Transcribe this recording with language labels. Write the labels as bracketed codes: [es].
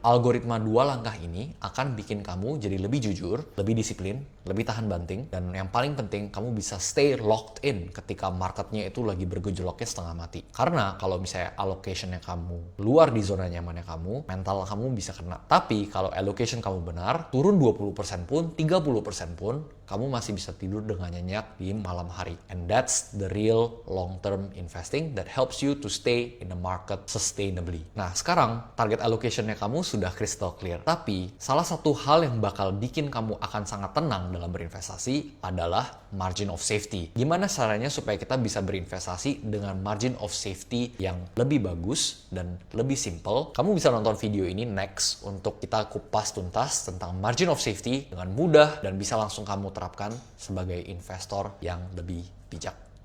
[id] Algoritma 2 langkah ini akan bikin kamu jadi lebih jujur, lebih disiplin, lebih tahan banting, dan yang paling penting, kamu bisa [en] stay locked in [id] ketika marketnya itu lagi bergejolaknya setengah mati. Karena kalau misalnya allocation-nya kamu luar di zona nyamannya kamu, mental kamu bisa kena. Tapi kalau allocation kamu benar, turun 20% pun, 30% pun, kamu masih bisa tidur dengan nyenyak di malam hari. [en] And that's the real long-term investing that helps you to stay in the market sustainably. [id] Nah, sekarang target allocation-nya kamu sudah [en] crystal clear. [id] Tapi, salah satu hal yang bakal bikin kamu akan sangat tenang dalam berinvestasi adalah margin of safety. Gimana caranya supaya kita bisa berinvestasi dengan margin of safety yang lebih bagus dan lebih simple? Kamu bisa nonton video ini next untuk kita kupas tuntas tentang margin of safety dengan mudah dan bisa langsung kamu terapkan sebagai investor yang lebih bijak.